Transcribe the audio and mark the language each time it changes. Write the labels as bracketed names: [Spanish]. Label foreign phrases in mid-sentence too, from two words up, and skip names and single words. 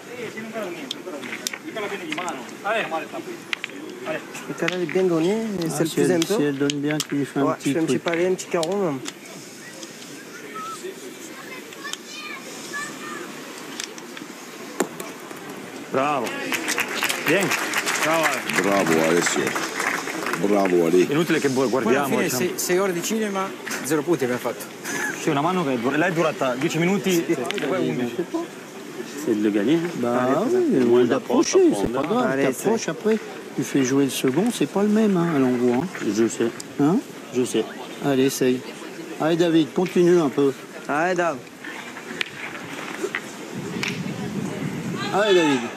[French] Le canal est bien donné, c'est le si plus elle, un peu. si elle donne bien, tu lui fais un Ouais, petit je fais un petit truc. palais, un petit carreau. Même. Bravo. Bien. Bravo. Bravo Alessio. Bravo Ale. [Italian] Inutile che guardiamo. Alla fine 6 ore di cinema, 0 punti abbiamo fatto. C'è una mano che là è durata 10 minuti e poi 11. [French] C'est de le gagner. Bah oui, ou d'approcher, c'est pas grave. Allez, T'approches après, tu fais jouer le second, c'est pas le même à l'envoi. Hein. Je sais. Hein, Je sais. allez, essaye. Allez David, continue un peu. Allez, Dave. Allez David.